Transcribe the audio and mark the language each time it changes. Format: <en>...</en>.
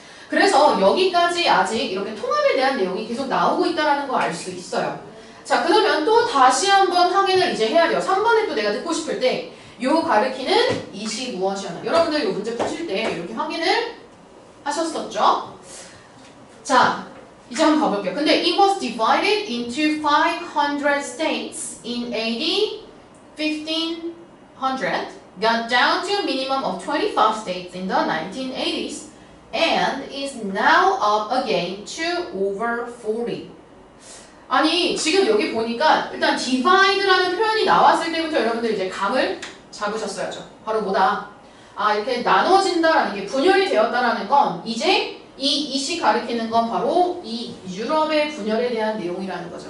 <ko>그래서 여기까지 아직 이렇게 통합에 대한 내용이 계속 나오고 있다는 거 알 수 있어요. 자, 그러면 또 다시 한번 확인을 이제 해야 돼요. 3번에 또 내가 듣고 싶을 때 요 가르키는 이시 무엇이었나. 여러분들 요 문제 푸실 때 이렇게 확인을 하셨었죠? 자, 이제 한번 가볼게요.</ko> <en>근데 it was divided into 500 states in AD 1500, got down to a minimum of 25 states in the 1980s, and is now up again to over 40.</en> <ko>아니, 지금 여기 보니까 일단 divide라는 표현이 나왔을 때부터 여러분들 이제 감을 잡으셨어야죠. 바로 뭐다? 이렇게 나눠진다라는 게 분열이 되었다라는 건 이제 이시 가리키는 건 바로 이 유럽의 분열에 대한 내용이라는 거죠.</ko>